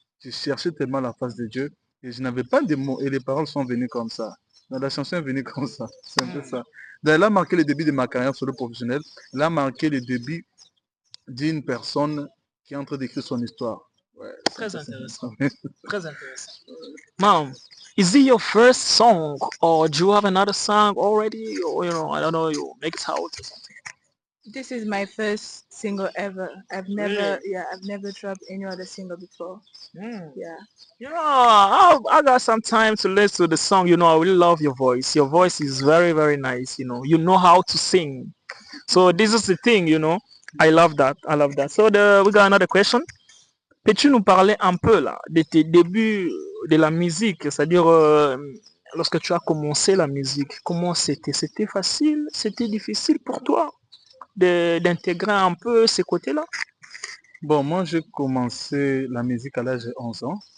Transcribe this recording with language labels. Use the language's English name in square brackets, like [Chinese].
[French] Je cherchais tellement la face de Dieu et je n'avais pas de mots et les paroles sont venues comme ça. Donc, la chanson est venue comme ça. C'est un peu ça. Donc, elle a marqué le début de ma carrière sur le professionnel. Elle a marqué le début d'une personne qui est en train d'écrire son histoire. Ouais, Très intéressant. Très intéressant. Mom, [English] Is it your first song, or do you have another song already, or I don't know, you make it out or something? This is my first single ever. Really? I've never dropped any other single before. Mm. Yeah. I got some time to listen to the song. I really love your voice. Your voice is very, very nice. You know how to sing. So this is the thing. I love that. I love that. So we got another question. [French] Peux-tu nous parler un peu là de tes débuts de la musique, c'est-à-dire lorsque tu as commencé la musique, comment c'était? C'était facile? C'était difficile pour toi d'intégrer un peu ces côtés-là? Bon, moi, j'ai commencé la musique à l'âge de 11 ans.